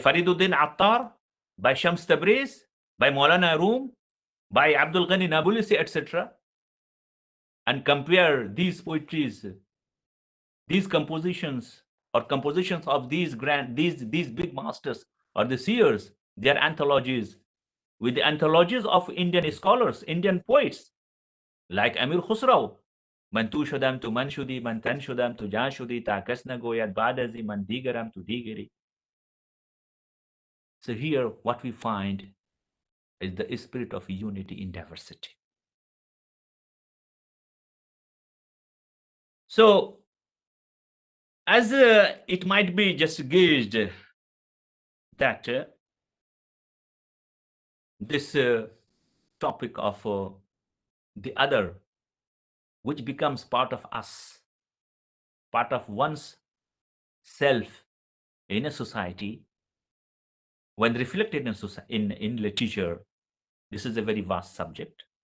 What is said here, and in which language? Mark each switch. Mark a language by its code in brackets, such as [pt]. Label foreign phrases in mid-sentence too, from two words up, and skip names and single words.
[en] Fariduddin Attar, by Shams Tabriz, by Maulana Rum, by Abdul Ghani Nabulsi, etc., and compare these poetries, these compositions, or compositions of these big masters or the seers, their anthologies, with the anthologies of Indian scholars, Indian poets, like Amir Khusraw, [fa] من تو شدم تو من شدی، من تن شدم تو جان شدی، تا کس نگوید بعد از این، من دیگرم تو دیگری. [en] So here what we find is the spirit of unity in diversity. So as it might be just gauged that this topic of the other, which becomes part of us, part of one's self in a society, when reflected in literature, this is a very vast subject.